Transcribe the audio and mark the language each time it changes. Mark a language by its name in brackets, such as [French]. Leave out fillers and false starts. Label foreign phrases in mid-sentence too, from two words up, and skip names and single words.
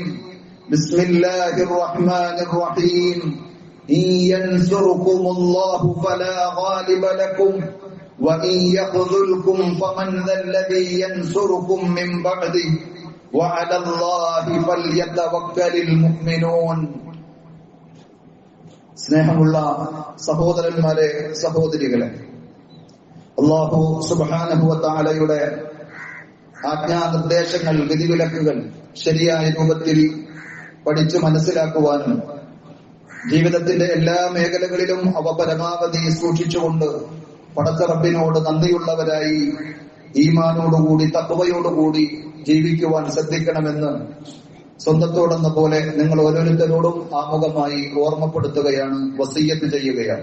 [Arabic] بسم الله الرحمن الرحيم. إن ينصركم الله فلا غالب لكم وإن يخذلكم فمن ذا الذي ينصركم من بعده وعلى الله فليتوكل المؤمنون. [Malayalam] സ്നേഹമുള്ള സഹോദരന്മാരെ, സഹോദരികളെ, [Arabic] الله سبحانه وتعالى [Malayalam] ആജ്ഞാനിർദ്ദേശങ്ങൾ, വിധിവിലക്കുകൾ ശരിയായ രൂപത്തിൽ പഠിച്ചു മനസ്സിലാക്കുവാനും ജീവിതത്തിന്റെ എല്ലാ മേഖലകളിലും അവ പരമാവധി സൂക്ഷിച്ചുകൊണ്ട് പടച്ച റബ്ബിനോട് നന്ദിയുള്ളവരായി ഈമാനോടുകൂടി തഖ്വയോടുകൂടി ജീവിക്കുവാൻ ശ്രദ്ധിക്കണമെന്ന് സ്വന്തത്തോടെന്ന പോലെ നിങ്ങൾ ഓരോരുത്തരോടും ആമുഖമായി ഓർമ്മപ്പെടുത്തുകയാണ്, വസിയ്യത്ത് ചെയ്യുകയാണ്.